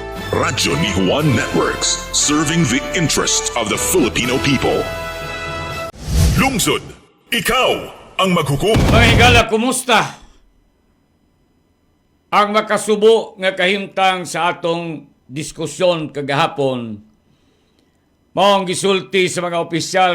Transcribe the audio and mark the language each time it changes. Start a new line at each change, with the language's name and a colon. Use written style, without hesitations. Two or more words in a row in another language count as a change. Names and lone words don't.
English: Radyo ni Juan Networks, serving the interest of the Filipino people.
Cebuano: Lungsod, ikaw ang maghukom. Mga higala, kumusta? Ang makasubo nga kahimtang sa atong diskusyon kagahapon, maong gisulti sa mga opisyal